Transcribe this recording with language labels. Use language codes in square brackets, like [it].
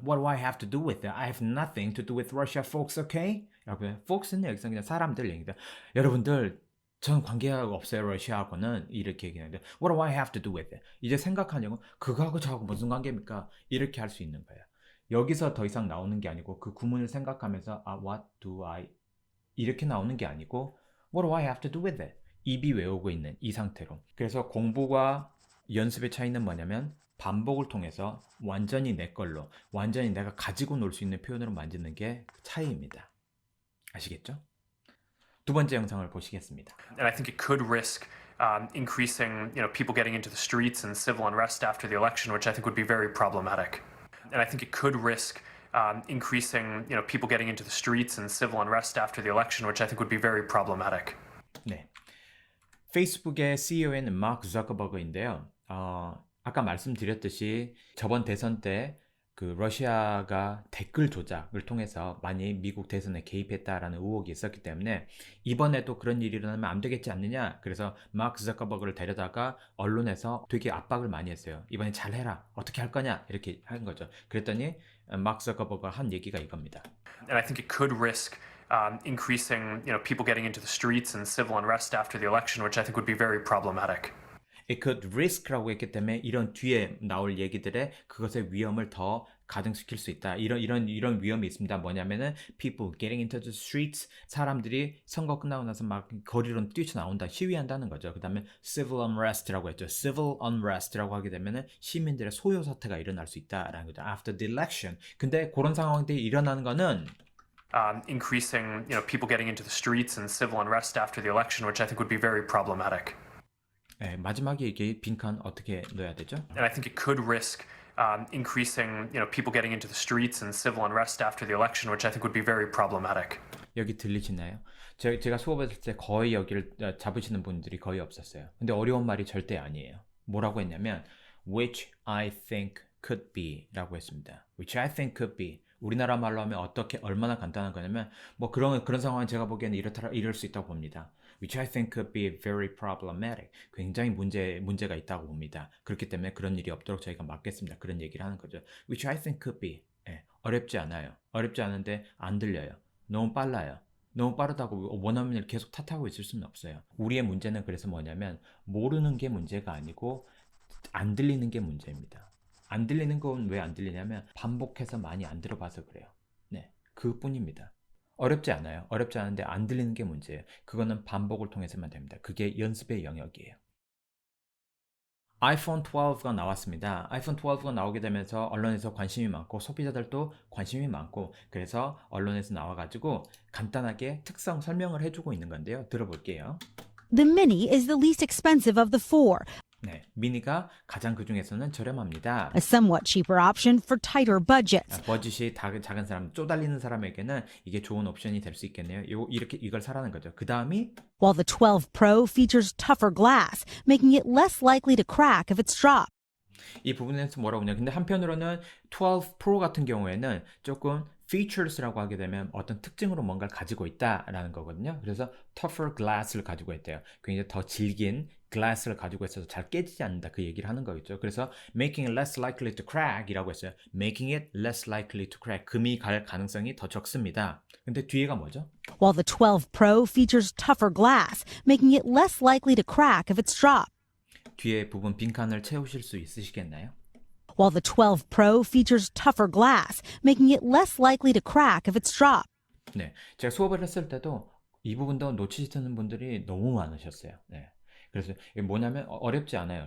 [en] What do I have to do with it? I have nothing to do with Russia, folks, okay? [ko] 라고 해요. folks는 여기서 그냥 사람들 얘기다. 여러분들, 전 관계가 없어요, 러시아하고는. 이렇게 얘기하는데 [en] What do I have to do with it? [ko] 이제 생각하냐고 그거하고 저하고 무슨 관계입니까? 이렇게 할 수 있는 거예요. 여기서 더 이상 나오는 게 아니고 그 구문을 생각하면서 [en] what do I [ko] 이렇게 나오는 게 아니고 [en] What do I have to do with it? [ko] 입이 외우고 있는 이 상태로. 그래서 공부와 연습의 차이는 뭐냐면 반복을 통해서 완전히 내 걸로, 완전히 내가 가지고 놀 수 있는 표현으로 만드는 게 차이입니다. 아시겠죠? 두 번째 영상을 보시겠습니다. [en] And I think it could risk increasing, people getting into the streets and civil unrest after the election, which I think would be very problematic. And I think it could risk increasing, people getting into the streets and civil unrest after the election, which I think would be very problematic. [ko] 네, 페이스북의 CEO는 마크 자커버그인데요. 아까 말씀드렸듯이 저번 대선 때 그 러시아가 댓글 조작을 통해서 많이 미국 대선에 개입했다라는 의혹이 있었기 때문에 이번에도 그런 일이 일어나면 안 되겠지 않느냐. 그래서 마크 자커버그를 데려다가 언론에서 되게 압박을 많이 했어요. 이번에 잘해라. 어떻게 할 거냐. 이렇게 한 거죠. 그랬더니 마크 자커버그가 한 얘기가 이겁니다. [en] And I think it could risk increasing, people getting into the streets and civil unrest after the election, which I think would be very problematic. it could risk [ko] 라고 했기 때문에 이런 뒤에 나올 얘기들의 그것의 위험을 더 가중시킬 수 있다. 이런 위험이 있습니다. 뭐냐면은 [en] people getting into the streets, [ko] 사람들이 선거 끝나고 나서 막 거리로 뛰쳐나온다, 시위한다는 거죠. 그다음에 [en] civil unrest [ko] 라고 했죠. civil unrest라고 하게 되면은 시민들의 소요 사태가 일어날 수 있다라는 거죠. [en] after the election. [ko] 근데 그런 상황들이 일어나는 거는 [en] increasing, people getting into the streets and civil unrest after the election, which I think would be very problematic. [ko] 네, 마지막에 이게 빈칸 어떻게 넣어야 되죠? [en] And I think it could risk increasing, people getting into the streets and civil unrest after the election, which I think would be very problematic. [ko] 여기 들리시나요? 제가 수업했을 때 거의 여기를 잡으시는 분들이 거의 없었어요. 근데 어려운 말이 절대 아니에요. 뭐라고 했냐면 [en] which I think could be [ko] 라고 했습니다. [en] which I think could be. [ko] 우리나라 말로 하면 어떻게 얼마나 간단한 거냐면 뭐 그런 상황은 제가 보기에는 이럴 수 있다고 봅니다. [en] which I think could be very problematic. [ko] 굉장히 문제가 있다고 봅니다. 그렇기 때문에 그런 일이 없도록 저희가 막겠습니다. 그런 얘기를 하는 거죠. [en] which I think could be. [ko] 예, 어렵지 않아요. 어렵지 않은데 안 들려요. 너무 빨라요. 너무 빠르다고 원어민을 계속 탓하고 있을 수는 없어요. 우리의 문제는 그래서 뭐냐면 모르는 게 문제가 아니고 안 들리는 게 문제입니다. 안 들리는 건 왜 안 들리냐면 반복해서 많이 안 들어봐서 그래요. 네, 그뿐입니다. 어렵지 않아요. 어렵지 않은데 안 들리는 게 문제예요. 그거는 반복을 통해서만 됩니다. 그게 연습의 영역이에요. 아이폰 12가 나왔습니다. 아이폰 12가 나오게 되면서 언론에서 관심이 많고 소비자들도 관심이 많고 그래서 언론에서 나와가지고 간단하게 특성 설명을 해주고 있는 건데요. 들어볼게요. [en] The Mini is the least expensive of the four, [ko] 네, 미니가 가장 그 중에서는 저렴합니다. [en] a somewhat cheaper option for tighter budgets. [ko] 버짓이 작은 사람, 쪼달리는 사람에게는 이게 좋은 옵션이 될 수 있겠네요. 이걸 사라는 거죠. 그 다음이 [en] While the 12 Pro features tougher glass, making it less likely to crack if it's dropped. [ko] 이 부분에서 뭐라고 하냐. 근데 한편으로는 12 Pro 같은 경우에는 조금 features라고 하게 되면 어떤 특징으로 뭔가를 가지고 있다라는 거거든요. 그래서 [en] tougher glass [ko] 를 가지고 있대요. 굉장히 더 질긴 glass를 가지고 있어서 잘 깨지지 않는다. 그 얘기를 하는 거겠죠. 그래서 [en] making it less likely to crack [ko] 이라고 했어요. [en] making it less likely to crack. [ko] 금이 갈 가능성이 더 적습니다. 근데 뒤에가 뭐죠? [en] While the 12 Pro features tougher glass, making it less likely to crack if it's dropped. [ko] 뒤에 부분 빈칸을 채우실 수 있으시겠나요? [en] While the 12 Pro features tougher glass, making it less likely to crack if it's dropped. [ko] 네, 제가 수업을 했을 때도 이 부분도 놓치시는 분들이 너무 많으셨어요. 네, 그래서 이게 뭐냐면 어렵지 않아요.